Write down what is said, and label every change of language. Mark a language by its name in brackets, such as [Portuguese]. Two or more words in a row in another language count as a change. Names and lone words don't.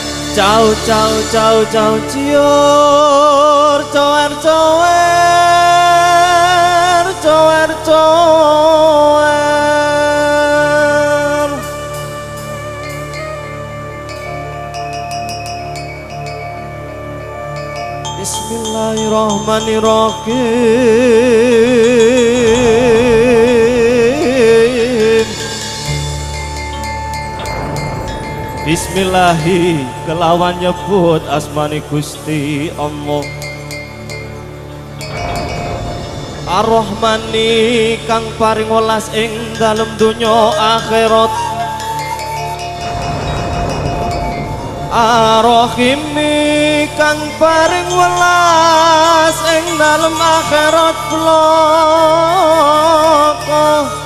[Arabic] Ciao ciao ciao ciao cior cower cower cower cower. بسم الله الرحمن الرحيم. [Javanese] Bismillahi kelawan nyebut asmani Gusti Allah Ar-Rahmani kang paring welas ing dalem donya akhirat, Ar-Rahimi kang paring welas ing dalem akhirat bloko.